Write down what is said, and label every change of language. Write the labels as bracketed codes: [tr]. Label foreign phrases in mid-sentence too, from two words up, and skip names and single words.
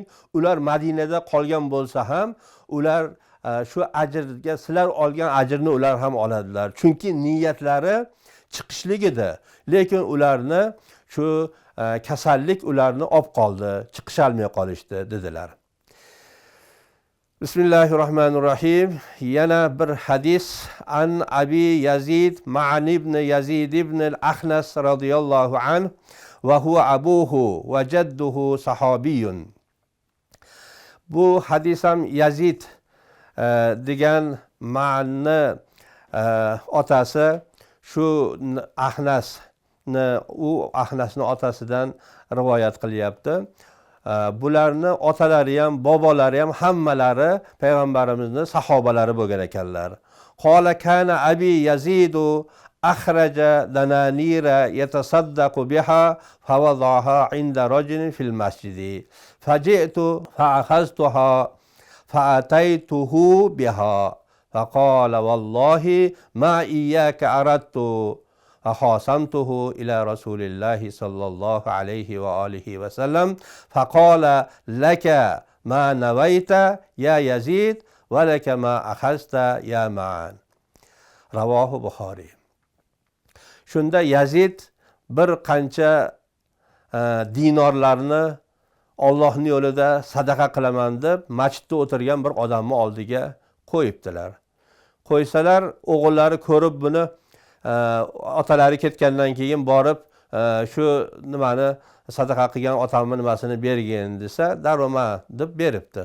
[uz] Ular Madinada qolgan bo'lsa ham, ular shu ajrga sizlar olgan ajrni ular ham oladilar. Chunki niyatlari chiqishlik edi. Lekin ularni shu kasallik ularni olib qoldi, chiqisholmay qolishdi dedilar. [ar] بسم الله الرحمن الرحيم. [uz] Yana bir hadis [ar] عن أبي يزيد معن بن يزيد بن الأخنس رضي الله عنه وهو أبوه وجده صحابيون. [uz] Bu hadis ham Yazid degan Ma'anni otasi shu Ahnasni otasidan rivoyat qilyapti. Bularni otalari ham, bobolari ham hammalari payg'ambarimizning sahobalari bo'lgan ekanlar. [ar] قال كان أبي يزيد أخرج دنانير يتصدق بها فوضعها عند رجل في المسجد فجئت فأخذتها فأتيته بها فقال والله ما إياك أردت فخاصمته إلى رسول الله صلى الله عليه وآله وسلم فقال لك ما نويت يا يزيد ولك ما أخذت يا معان. رواه Buxoriy. [uz] Shunda Yazid bir qancha dinorlarni Allohning yo'lida sadaqa qilaman deb masjidda o'tirgan bir odamni oldiga qo'yibdilar. Qo'ysalar, o'g'illari ko'rib buni otalari ketgandan keyin borib shu nimani sadaqa qilgan otamning nimasini bergin desa, daroma deb beribdi.